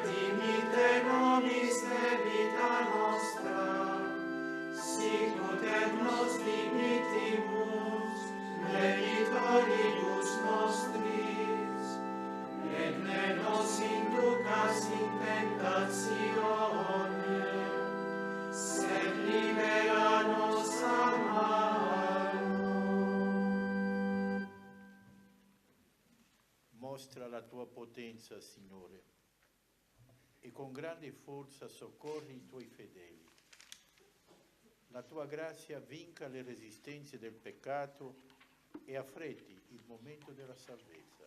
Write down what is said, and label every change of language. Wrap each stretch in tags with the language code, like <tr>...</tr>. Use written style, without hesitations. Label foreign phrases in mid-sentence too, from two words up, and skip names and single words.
<la>dimite nobis debita nostra, sicut et nos dimittimus debitoribus nostris, et ne nos inducas in tentatione, sed libera nos a malo.</la> <it>Mostra la tua potenza, Signore, e con grande forza soccorri i tuoi fedeli. La tua grazia vinca le resistenze del peccato e affretti il momento della salvezza.</it>